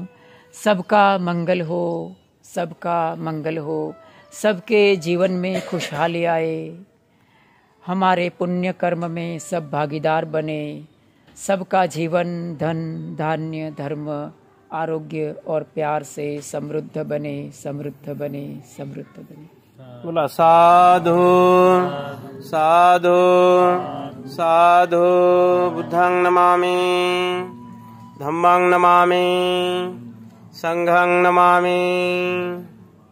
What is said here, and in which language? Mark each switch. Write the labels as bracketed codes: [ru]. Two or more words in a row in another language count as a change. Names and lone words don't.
[hi] सबका मंगल हो, सबका मंगल हो, सबके जीवन में खुशहाली आए, हमारे पुण्य कर्म में सब भागीदार बने, सबका जीवन धन धान्य धर्म आरोग्य और प्यार से समृद्ध बने, समृद्ध बने, समृद्ध बने। बोला साधु साधु साधु। [pi] बुद्धं नमामि, धम्मं नमामि, संघं नमामि।